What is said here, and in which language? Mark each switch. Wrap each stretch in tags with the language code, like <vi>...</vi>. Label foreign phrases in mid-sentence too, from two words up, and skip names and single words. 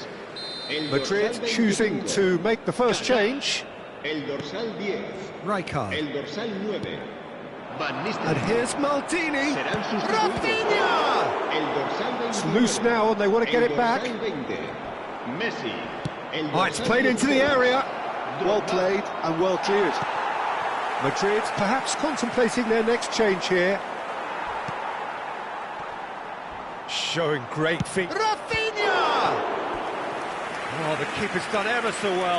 <en>Madrid choosing to make the first change.</en> <es>El dorsal 10. Rijkaard. El dorsal 9. Van Nistelrooy.</es> <en>And here's Maldini.</en> <es>Serán sustituidos. Rafinha! El dorsal 21.</es> <en>It's loose now and they want to get it back.</en> <es>El dorsal 20. Messi. El</es> <en>Oh, it's</en> <es>dorsal</es> <en>played into the</en> <es>16.</es> <en>area. Well played and well cleared. Madrid perhaps contemplating their next change here. Showing great feet. Rafinha! Oh, the keeper's done ever so well.</en>